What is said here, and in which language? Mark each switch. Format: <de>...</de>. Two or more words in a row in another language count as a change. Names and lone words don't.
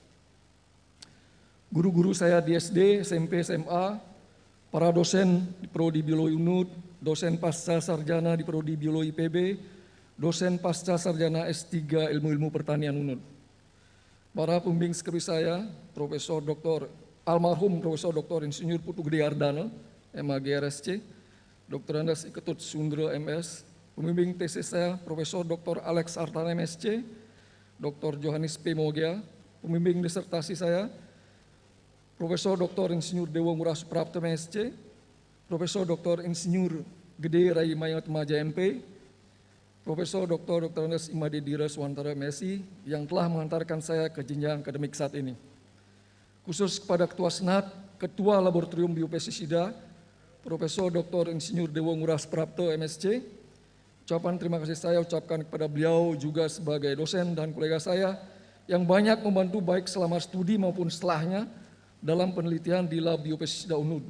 <id>Guru-guru saya di SD, SMP, SMA, para dosen di Prodi Biologi UNUD, dosen pasca sarjana di Prodi Biologi IPB, dosen pasca sarjana S3 Ilmu-Ilmu Pertanian UNUD. Para pembimbing sekretaris saya, Profesor Dr. Almarhum Profesor Dr. Insinyur Putu Gede Ardana, MAG RSC, Dr. Andas Iketut Sundro MS, pembimbing tesis saya, Profesor Dr. Alex Artana MSc, Dr. Johannes P. Mogia, pembimbing disertasi saya, Profesor Dr. Insinyur Dewa Ngurah Suprapto MSc, Profesor Dr. Insinyur Gede Rai Mayat Maja MP, Profesor Dr. Andas Imade Dira Swantara MSI yang telah mengantarkan saya ke jenjang akademik saat ini. Khusus kepada Ketua Senat, Ketua Laboratorium Biopestisida, Profesor Dr. Insinyur Dewa Ngurah Suprapto MSc, ucapan terima kasih saya ucapkan kepada beliau juga sebagai dosen dan kolega saya yang banyak membantu baik selama studi maupun setelahnya dalam penelitian di Lab Biopestisida UNUD.</id>